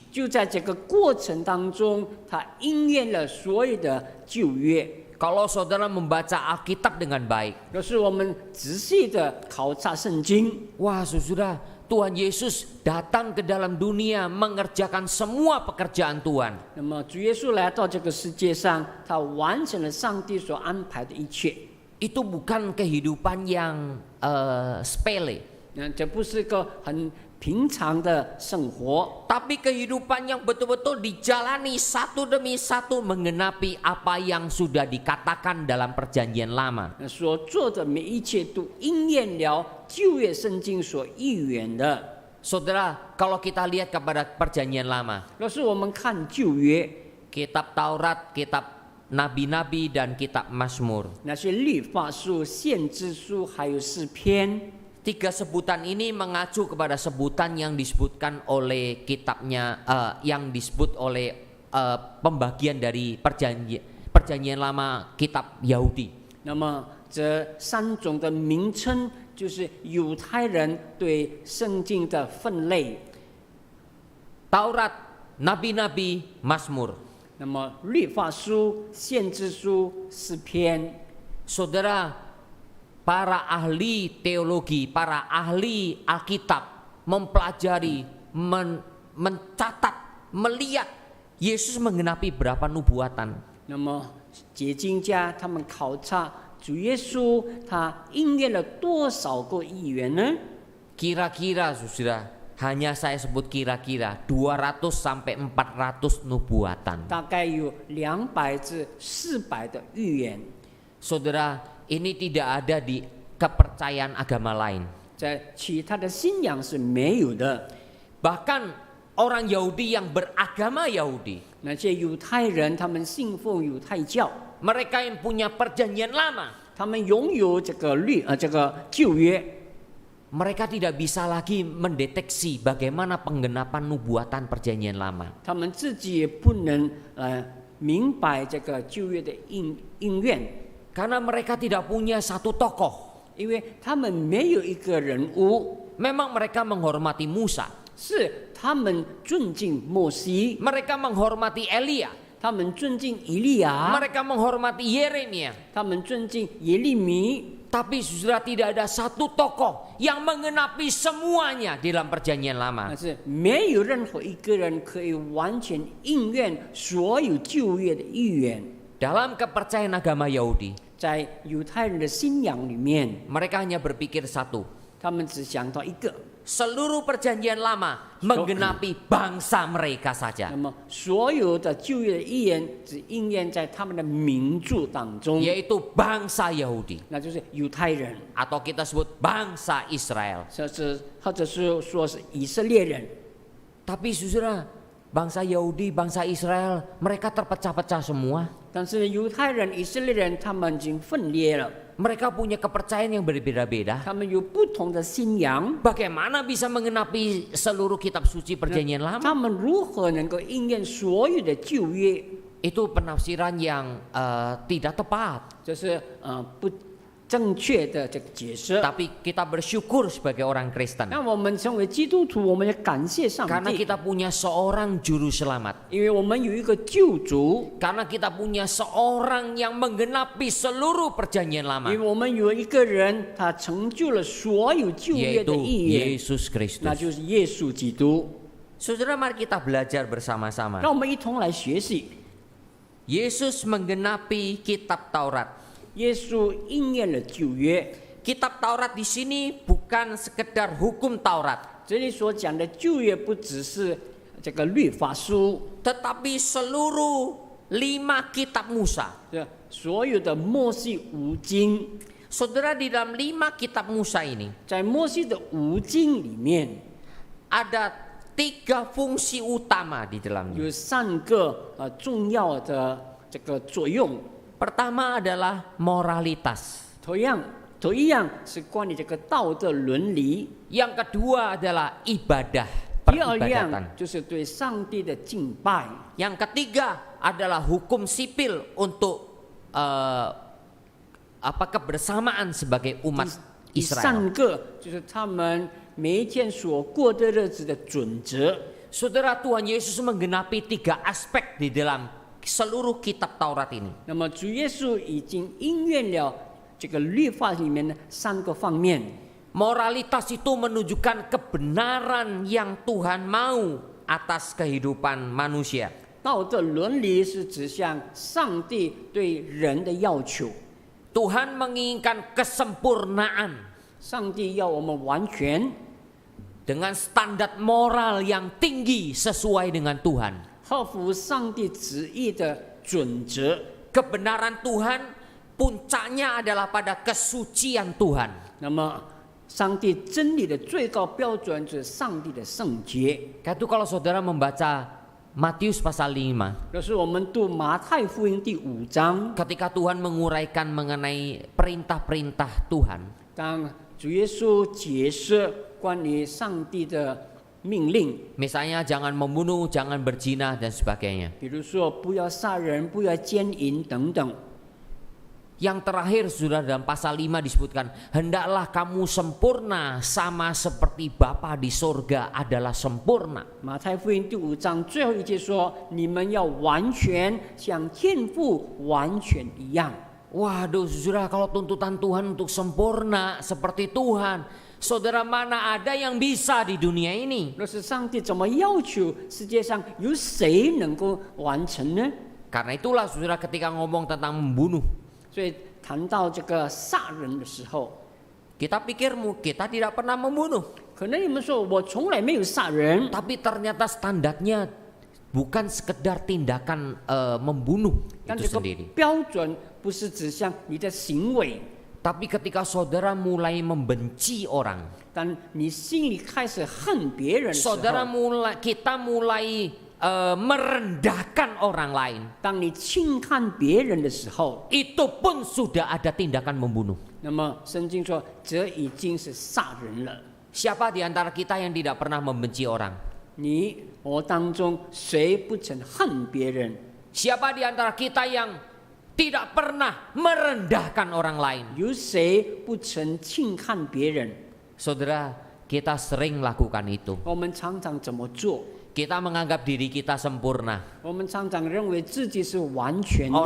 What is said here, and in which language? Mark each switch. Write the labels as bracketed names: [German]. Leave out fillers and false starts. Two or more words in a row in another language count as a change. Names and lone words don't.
[Chinese] 就在这个过程当中，他应验了所有的旧约。 [Indonesian] Kalau saudara membaca Alkitab dengan baik, [Chinese] 若是我们仔细的考察圣经， [Indonesian] wah saudara, Tuhan Yesus datang ke dalam dunia mengerjakan semua pekerjaan Tuhan. [Chinese] 那么主耶稣来到这个世界上，他完成了上帝所安排的一切。 [Indonesian] Itu bukan kehidupan yang sepele, [Chinese] 这不是个很平常的生活， [Indonesian] tapi kehidupan yang betul-betul dijalani satu demi satu menggenapi apa yang sudah dikatakan dalam perjanjian lama. [Chinese] 所做的每一切都应验了旧约圣经所预言的。 [Indonesian] Saudara, kalau kita lihat kepada perjanjian lama, [Chinese] 若是我们看旧约， [Indonesian] kitab Taurat, kitab nabi-nabi dan kitab Mazmur, [Chinese] 那些律法书、先知书，还有诗篇， [Indonesian] tiga sebutan ini mengacu kepada sebutan yang disebutkan oleh kitabnya, yang disebut oleh pembagian dari perjanjian lama kitab Yahudi. [Chinese] 那么这三种的名称就是犹太人对圣经的分类。 [Indonesian] Taurat, Nabi-Nabi, Mazmur. [Chinese] 那么律法书、先知书、诗篇， [Indonesian] Saudara, para ahli teologi, para ahli Alkitab mempelajari, mencatat, melihat Yesus menggenapi berapa nubuatan. [Chinese] 那么解经家他们考察主耶稣他应验了多少个预言呢？ [Indonesian] Kira-kira saudara, hanya saya sebut kira-kira 200 sampai 400 nubuatan. [Chinese] 大概有200至400的预言， [Indonesian] Saudara, ini tidak ada di kepercayaan agama lain. [Chinese] 在其他的信仰是没有的。 [Indonesian] Bahkan orang Yahudi yang beragama Yahudi, [Chinese] 那些犹太人他们信奉犹太教， [Indonesian] mereka yang punya perjanjian lama, [Chinese] 他们拥有这个旧约， [Indonesian] mereka tidak bisa lagi mendeteksi bagaimana penggenapan nubuatan perjanjian lama. [Chinese] 他们自己也不能明白这个旧约的应验， [Indonesian] Karena mereka tidak punya satu tokoh. [Chinese] 因为他们没有一个人物， [Indonesian] Memang mereka menghormati Musa, [Chinese] 是他们尊敬摩西， [Indonesian] mereka menghormati Elia, [Chinese] 他们尊敬以利亚， [Indonesian] mereka menghormati Yeremia. [Chinese] 他们尊敬耶利米， [Indonesian] Tapi saudara, tidak ada satu tokoh yang mengenapi semuanya di dalam perjanjian [Chinese] 但 [Indonesian] lama. [Chinese] 是没有任何一个人可以完全应验所有旧约的预言。 [Indonesian] Dalam kepercayaan agama Yahudi, [Chinese] 在犹太人的信仰里面， [Indonesian] mereka hanya berpikir satu. [Chinese] 他们只想到一个， [Indonesian] Seluruh perjanjian lama menggenapi bangsa mereka saja, [Chinese] 那么所有的旧约的预言只应验在他们的民族当中， [Indonesian] yaitu bangsa Yahudi, [Chinese] 那就是犹太人， [Indonesian] atau kita sebut bangsa Israel. [Chinese] 或者是说是以色列人。 [Indonesian] Tapi saudara, bangsa Yahudi, bangsa Israel, mereka terpecah-pecah semua. [Chinese] 但是犹太人、以色列人他们已经分裂了， [Indonesian] Mereka punya kepercayaan yang berbeda-beda. [Chinese] 他们有不同的信仰。 [Indonesian] Bagaimana bisa mengenapi seluruh kitab suci perjanjian lama? [Chinese] 他们如何能够应验所有的旧约？ [Indonesian] Itu penafsiran yang tidak tepat. [Chinese] 这是不正确的这个解释。 [Indonesian] Tapi kita bersyukur sebagai orang Kristen. [Chinese] 那我们成为基督徒，我们要感谢上 [Indonesian] Karena [Chinese] 帝， [Indonesian] kita punya seorang juru selamat. [Chinese] 因为我们有一个救主， [Indonesian] Karena kita punya seorang yang menggenapi seluruh perjanjian [Chinese] 因 [Indonesian] lama. [Chinese] 为我们有一个人，他成就了所有旧约的 [Indonesian] Yaitu [Chinese] 预言， [Indonesian] Yesus [Chinese] 那 [Indonesian] Kristus. [Chinese] 就是耶稣基督。 [Indonesian] Saudara, mari kita belajar bersama-sama. [Chinese] 让我们一同来学习， [Indonesian] Yesus menggenapi kitab Taurat. [Chinese] 耶稣应验了旧约。 [Indonesian] Kitab Taurat di sini bukan sekedar hukum Taurat, [Chinese] 这里所讲的旧约不只是这个律法书， [Indonesian] tetapi seluruh 5 kitab Musa. [Chinese] 这所有的摩西五经， [Indonesian] Saudara, di dalam 5 kitab Musa ini [Chinese] 在摩西的五经里面 [Indonesian] ada 3 fungsi utama di dalamnya. [Chinese] 有3个重要的这个作用。 [Indonesian] Pertama adalah moralitas. [Chinese] 同一样是关于这个道德伦理。 [Indonesian] Yang kedua adalah ibadah, [Chinese] 第二样 [Indonesian] peribadatan. [Chinese] 就是对上帝的敬拜。 [Indonesian] Yang ketiga adalah hukum sipil untuk kebersamaan sebagai umat [Chinese] 第 [Indonesian] Israel. [Chinese] 3个就是他们每一天所过的日子的准则。 [Indonesian] Saudara, Tuhan Yesus menggenapi 3 aspek di dalam seluruh kitab Taurat ini. [Chinese] 那么主耶稣已经应验了这个律法里面的3个方面。 [Indonesian] Moralitas itu menunjukkan kebenaran yang Tuhan mau atas kehidupan manusia. [Chinese] 道德伦理是指向上帝对人的要求， [Indonesian] Tuhan menginginkan kesempurnaan [Chinese] 上帝要我们完全， [Indonesian] dengan standar moral yang tinggi sesuai dengan Tuhan. [Chinese] 合乎上帝旨意的准则。 [Indonesian] Kebenaran Tuhan puncaknya adalah pada kesucian Tuhan. [Chinese] 那么，上帝真理的最高标准就是上帝的圣洁。 [Indonesian] Karena itu kalau saudara membaca Matius pasal 5, [Chinese] 就是我们读马太福音第5章， [Indonesian] ketika Tuhan menguraikan mengenai perintah-perintah Tuhan, [Chinese] 当主耶稣解释关于上帝的命令， [Indonesian] Misalnya jangan membunuh, jangan berzina dan sebagainya. [Chinese] 比如说不要杀人、不要奸淫等等。 [Indonesian] Yang terakhir saudara dalam pasal 5 disebutkan, hendaklah kamu sempurna sama seperti Bapa di sorga adalah sempurna. [Chinese] 马太福音第5章最后一节说：“你们要完全，像天父完全一样。” [Indonesian] Waduh saudara, kalau tuntutan Tuhan untuk sempurna seperti Tuhan, saudara mana ada yang bisa di dunia ini? [Chinese] 若是上帝怎么要求，世界上有谁能够完成呢？ [Indonesian] Karena itulah saudara ketika ngomong tentang membunuh, [Chinese] 所以谈到这个杀人的时候， [Indonesian] kita pikir kita tidak pernah membunuh. [Chinese] 可能你们说我从来没有杀人， [Indonesian] Tapi ternyata standarnya bukan sekedar tindakan membunuh [Chinese] 但 [Indonesian] itu [Chinese] 这个 [Indonesian] sendiri. [Chinese] 标准不是指向你的行为， [Indonesian] Tapi ketika saudara mulai membenci orang, [Chinese] 当你心里开始恨别人的时候， [Indonesian] kita mulai merendahkan orang lain, [Chinese] 当你轻看别人的时候， [Indonesian] itu pun sudah ada tindakan membunuh. [Chinese] 那么圣经说这已经是杀人了。 [Indonesian] Siapa di antara kita yang tidak pernah membenci orang? [Chinese] 你我当中谁不曾恨别人？ [Indonesian] Siapa di antara kita yang tidak pernah merendahkan orang lain? [Chinese] 有谁不曾轻看别人？ [Indonesian] Saudara, kita sering lakukan itu. [Chinese] 我们常常怎么做？ [Indonesian] Kita menganggap diri kita sempurna. [Chinese] 我们常常认为自己是完全的，